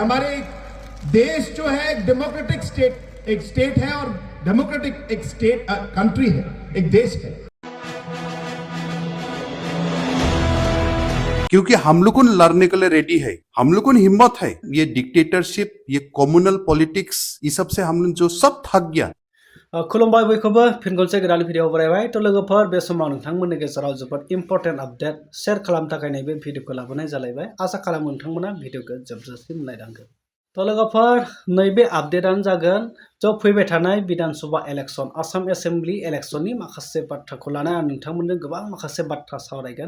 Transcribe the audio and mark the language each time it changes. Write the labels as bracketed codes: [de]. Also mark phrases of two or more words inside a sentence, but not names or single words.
[hi] हमारे देश जो है एक [en] democratic state [hi] है और डेमोक्रेटिक एक [en] state country [hi] है, एक देश है। क्योंकि हम लोग लड़ने के लिए रेडी है, हम लोग हिम्मत है। ये डिक्टेटरशिप, ये [en] communal politics, [hi] ये सब से हम लोग जो सब थक गया। [brx] खुलुमबाय बयखौबो फिन खनसे गोदान भिडिअ बरायबाय। तो लोगोफोर बे समाव नोंथांमोननि गेजेराव जोबोद [en] important update share [brx] खालामनो थाखाय नैबे भिडिअखौ लाबोनाय जालायबाय। आसा खालामो नोंथांमोना भिडिअखौ जोबजासिम नायलांगोन। तो लोगोफोर नैबे आपडेटानो जागोन जो फैबाय थानाय विधानसभा इलेक्शन, आसाम [en] assembly electionनि [brx] माखासे बाथ्राखौ लानानै आं नोंथांमोनजों गोबां माखासे बाथ्रा सावरायगोन।